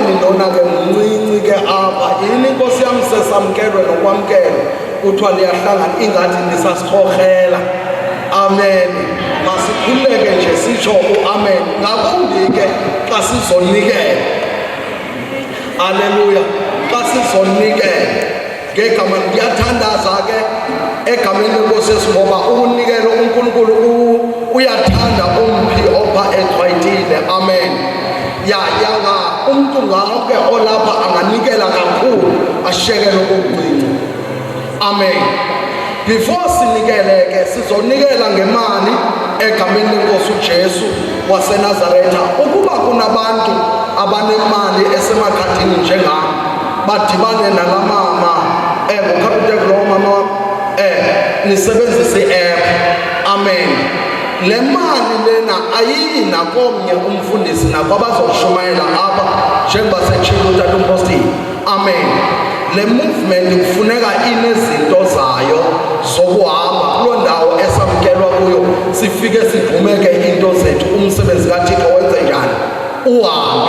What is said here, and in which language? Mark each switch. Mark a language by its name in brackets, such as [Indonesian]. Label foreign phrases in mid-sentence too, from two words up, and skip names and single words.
[Xhosa] Lona ke mncinci ke apha yini inkosi yami sesamkelwe nokwamkelwa kuthiwa liyahlangana ingathi nisasikhorhela. Amen. Masikhuleke nje sitsho amen, ngakumbi ke xa sizonikela. Aleluya. Xa sizonikela ngegama, ngiyathandaza ke egameni lenkosi Yesu ngoba ukunikela uNkulunkulu uyathanda umphi opha echwayitile. Amen. Yanga umuntu ngake olapha anganikela kakhulu ashekele okugcina. Amen. Before sinikele ke sizonikela ngemali egameni lenkosi uJesu waseNazaretha. Ukuba kunabantu abanemali esemakhadini njengami badibane nalamama ngokapiteko lo mama nisebenzise i-app. Amen. Le mali lena ayiyi nakomnye umfundisi nakwabazoshumayela apha njengoba setshilo utata umpostile. Amen. Le movement kufuneka inezinto zayo zokuhamba kuloo ndawo esamkelwa kuyo, sifike sigqumeke into zethu, umsebenzi kaThixo wenze njani, uhambe.